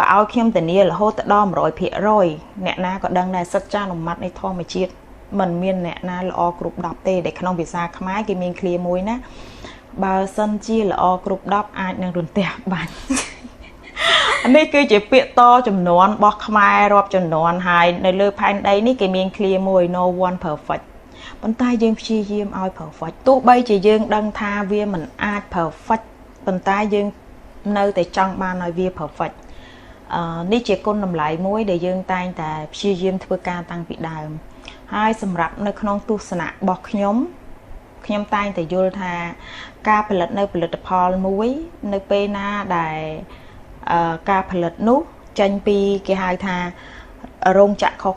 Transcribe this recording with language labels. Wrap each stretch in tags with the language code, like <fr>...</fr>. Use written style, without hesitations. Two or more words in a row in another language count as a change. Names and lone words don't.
<km>ឲ្យខ្ញុំធានារហូតដល់ 100% អ្នកណាក៏ដឹងដែរសច្ចានុមត្តនៃធម្មជាតិមិនមានអ្នកណាល្អគ្រប់10ទេដែលក្នុងភាសាខ្មែរគេមានឃ្លាមួយណាបើសិនជាល្អគ្រប់10អាចនឹងរន្ទះបាញ់ នេះគឺជាពាក្យតចំនួនរបស់ខ្មែររាប់ចំនួនហើយនៅលើផែនដីនេះគេមានឃ្លាមួយ</km> <en>no one perfect</en> <km>ប៉ុន្តែយើងព្យាយាមឲ្យ perfect ទោះបីជាយើងដឹងថាវាមិន អាច perfect ប៉ុន្តែយើងនៅតែចង់បានឲ្យវា perfect នេះជាគុណតម្លៃមួយដែលយើងតែងតែព្យាយាមធ្វើការតាំងពីដើមហើយសម្រាប់នៅក្នុងទស្សនៈរបស់ខ្ញុំតែងតែយល់ថាការផលិតនៅផលិតផលមួយនៅពេលណាដែលការផលិតនោះចេញពីគេហៅថារោងចក្រខុស</km>